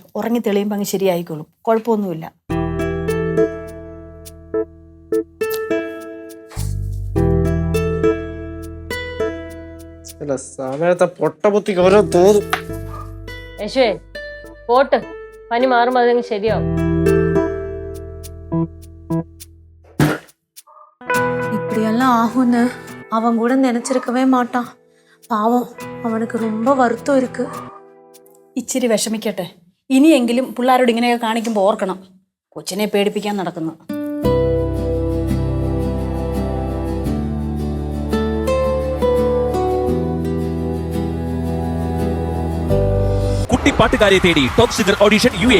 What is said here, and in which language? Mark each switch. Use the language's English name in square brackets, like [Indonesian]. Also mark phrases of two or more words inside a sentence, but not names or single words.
[Malayalam] ഉറങ്ങി തെളിയുമ്പോ അങ്ങ് ശരിയായിക്കോളും, കുഴപ്പമൊന്നുമില്ല. ചില സമയത്തെ പൊട്ട ബുദ്ധിക്ക് ഓരോ തോന്നും. യശുവേ പോട്ട്, പനി മാറുമ്പോ അതങ്ങ് ശരിയാവും. [Tamil] இப்படியெல்லாம் ஆகும்னு அவன் கூட நினைச்சிருக்கவே மாட்டான். பாவம், அவனுக்கு ரொம்ப வருத்தம் இருக்கு. [Malayalam] ഇച്ചിരി വിഷമിക്കട്ടെ. ഇനിയെങ്കിലും പിള്ളേരോട് ഇങ്ങനെയൊക്കെ കാണിക്കുമ്പോൾ ഓർക്കണം, കൊച്ചിനെ പേടിപ്പിക്കാൻ നടക്കുന്നു. പാട്ടുകാരെ തേടി ടോപ്പ് സിംഗർ ഓഡിഷൻ UAE.